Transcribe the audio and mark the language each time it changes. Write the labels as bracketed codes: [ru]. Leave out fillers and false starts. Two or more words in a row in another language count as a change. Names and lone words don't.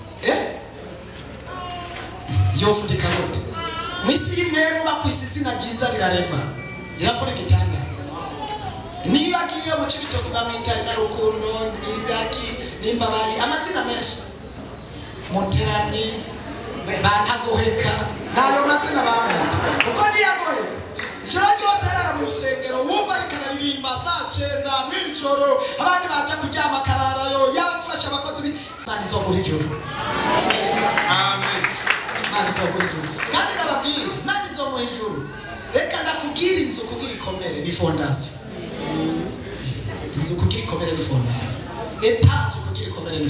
[rn] yofudika gute mwisi imwe bakwise izina ryiza rirarema rirakora igitangaza niyo agiye mu Cibitoke bamwita na Rukundo n'Ibaki n'imbabari amazina menshi Muteramyi bantagoheka nayo mazina bamwita uko niyagoye ijoro ryose arara mu rusengero wumva rikanaririmba saa 9 mw'ijoro abandi baje kuryama kararayo yafasha abakozi Imana izoguha ijuru amen Imana izoguha ijuru kandi nababwira Imana izoguha ijuru reka ndakubwira inzu kugira ikomere ni fondation inzu kugira ikomere ni fondation etage kugira ikomere ni